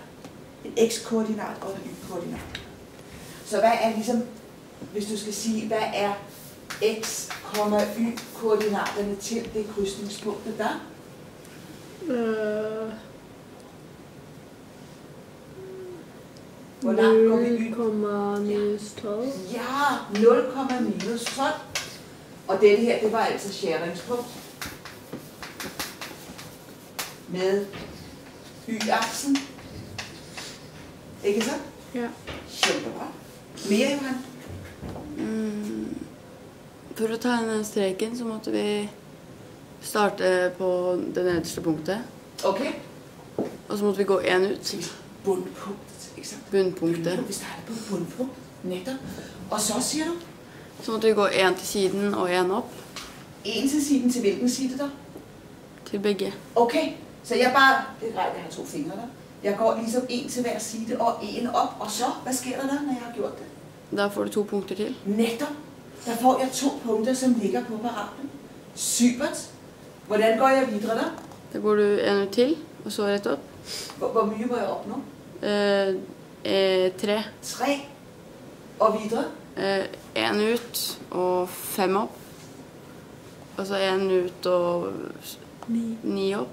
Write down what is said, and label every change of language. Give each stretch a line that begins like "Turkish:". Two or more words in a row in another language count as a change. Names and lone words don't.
Danish: En x-koordinat og en y-koordinat. Så hvad er ligesom, hvis du skal sige, hvad er x, y-koordinaterne til det krydsningspunktet der? Hvor langt går vi y? 0, minus 12. Ja, 0, minus 12. Og dette her, det var altså skæringspunkt med y-aksen. Ikke så? Ja. Kjempebra. Mere, Johan?
Norwegian: For å ta den streken, så måtte vi starte på det nederste punktet. Okay. Og så måtte vi gå en ut.
Danish: Bundpunktet, ikke sant?
Norwegian: Bunnpunktet.
Danish: Vi starter på bundpunkt, netop. Og så siger du?
Norwegian: Så måtte vi gå en til siden og en opp.
Danish: En til siden, til hvilken side der?
Norwegian: Til begge.
Danish: Okay, så jeg bare,
Norwegian: det er greit,
Danish: jeg har 2 fingre der. Jeg går ligesom en til hver side og en op, og så, hvad sker der når jeg har gjort det?
Norwegian: Da får du 2 punkter til.
Danish: Netop. Der får jeg 2 punkter, som ligger på parablen.
Norwegian: Supert.
Danish: Hvordan går jeg videre der?
Norwegian: Da går du en ut til, og så rett opp.
Danish: Hvor mye må jeg opnå? 3. 3. Og videre?
Norwegian: En ut og 5 opp. Og så en ut og 9 opp.